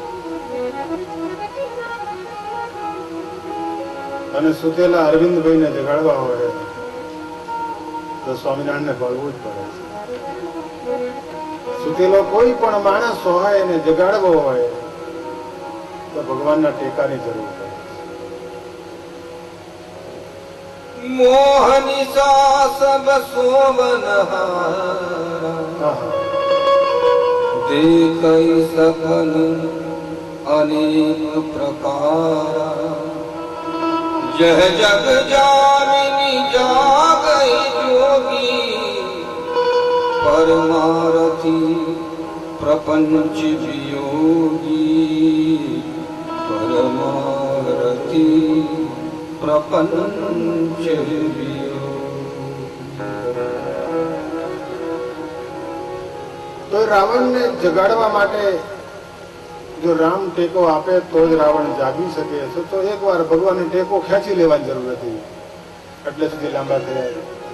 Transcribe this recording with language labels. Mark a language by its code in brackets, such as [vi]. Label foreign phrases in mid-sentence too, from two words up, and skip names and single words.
[gu] અને સુતેલા અરવિંદભાઈને જગાડવા હોય તો સ્વામિનારાયણને ભળવું જ પડે. સુતેલો કોઈ પણ માણસ હોય એને જગાડવો હોય તો ભગવાનના ટેકાની જરૂર પડે. [awa] मोहनिशा सब सोवनहारा देखई सपन अनेक प्रकारा जह जग जामिनी जागई जोगी परमारथी प्रपंच वियोगी परमारथी प्रपंच [gu] તો રાવણને જગાડવા માટે જો રામ ટેકો આપે તો જ રાવણ જાગી શકે છે, તો એકવાર ભગવાનને ટેકો ખેંચી લેવાની જરૂર હતી, એટલે સુધી લાંબા થયા.